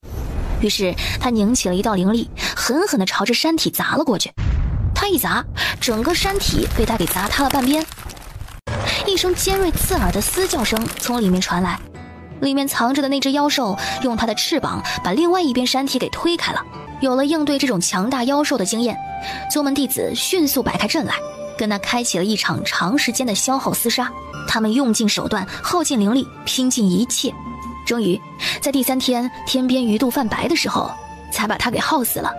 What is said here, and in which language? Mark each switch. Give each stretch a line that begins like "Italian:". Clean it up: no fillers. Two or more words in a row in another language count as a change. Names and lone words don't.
Chinese: 於是他擰起了一道靈力，狠狠地朝着山體砸了過去。他一砸，整個山體被他給砸塌了半邊。一聲尖銳刺耳的嘶叫聲從裡面傳來，裡面藏着的那只妖獸用它的翅膀把另外一邊山體給推開了。有了應对這種強大妖獸的經驗，宗門弟子迅速擺開陣來，跟他開啟了一場長時間的消耗廝殺。他們用盡手段，耗盡靈力，拼盡一切，終於在第3天天邊魚肚泛白的時候，才把他給耗死了。